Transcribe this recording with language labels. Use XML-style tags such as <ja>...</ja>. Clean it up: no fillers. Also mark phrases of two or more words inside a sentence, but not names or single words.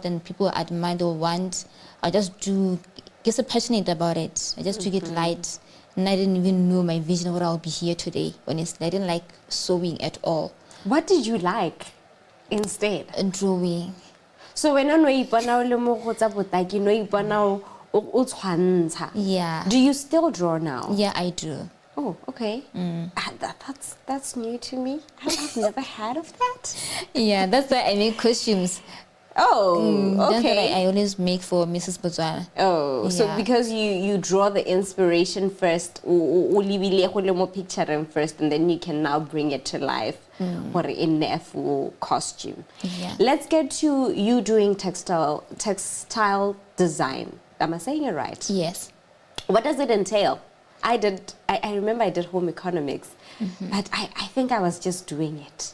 <en>Then people admire or want. I just get so passionate about it. I just took it light. And I didn't even know my vision what I'll be here today. Honestly, I didn't like sewing at all. What did you like instead? Drawing. So when</en> <tn>no ipona o le mo go tsa botaki no ipona o tshwantsha.</tn> <en>Yeah. Do you still draw now? Yeah, I do. Oh, okay. That's new to me. I've never heard of that. Yeah, that's why I make costumes. Oh, That's okay. what I always make for Mrs. Botswana. Oh, so Yeah. because you draw the inspiration first,</en> <tn>o lebile go le mo</tn> <en>picturing first, and then you can now bring it to life or in a full costume. Yeah. Let's get to you doing textile design. Am I saying it right? Yes. What does it entail? I remember I did home economics, but I think I was just doing it.</en>